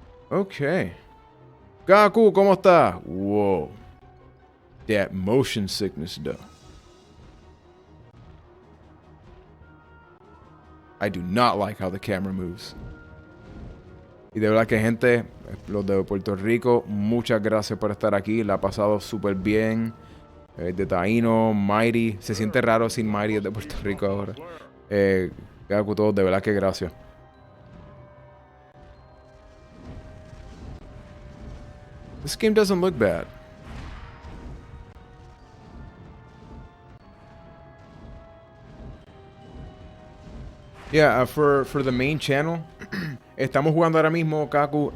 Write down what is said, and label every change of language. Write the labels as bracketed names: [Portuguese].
[Spanish] Okay. Gaku, ¿cómo está? Whoa. [English] That motion sickness, though. I do not like how the camera moves. [Spanish] Y de verdad que gente, los de Puerto Rico, muchas gracias por estar aquí. La ha pasado súper bien. De Taíno, Mighty. Se siente raro sin Mighty de Puerto Rico ahora. Gaku, todos, de verdad que gracias. [English] This game doesn't look bad. Yeah, for the main channel, [Spanish] estamos jugando ahora mismo, [English] Kaku.